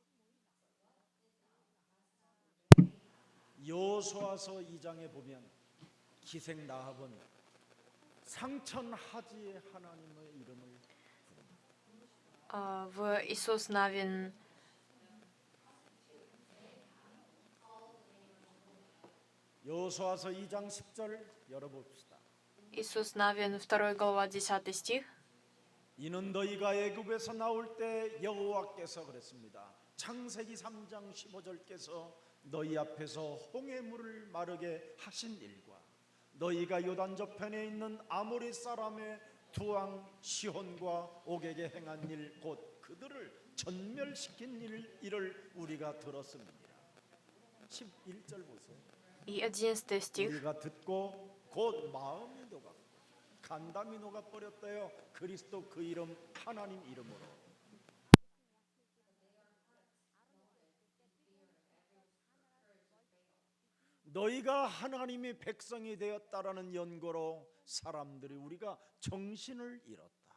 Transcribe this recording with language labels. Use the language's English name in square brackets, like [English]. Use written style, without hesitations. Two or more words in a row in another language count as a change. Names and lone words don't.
[Korean] 여호수아서 2장에 보면 기생 라합은 상천하지의 하나님의 이름을 [Russian] В Иисус Навин [Korean] 여호수아서 2장 10절 열어봅시다. [Russian] Иисус Навин, 2 глава, 10 стих. [Korean] 이는 너희가 애굽에서 나올 때 여호와께서 그랬습니다. 창세기 3장 15절께서 너희 앞에서 홍해물을 마르게 하신 일과 너희가 요단 저편에 있는 아모리 사람의 두 왕 시혼과 옥에게 행한 일 곧 그들을 전멸시킨 일을 우리가 들었습니다. 11절 보세요. [Russian] И 11 стих. [Korean] 우리가 듣고 곧 마음이 녹아 간담이 녹아버렸대요. 그리스도 그 이름 하나님 이름으로. 너희가 하나님의 백성이 되었다라는 연고로 사람들이 우리가 정신을 잃었다.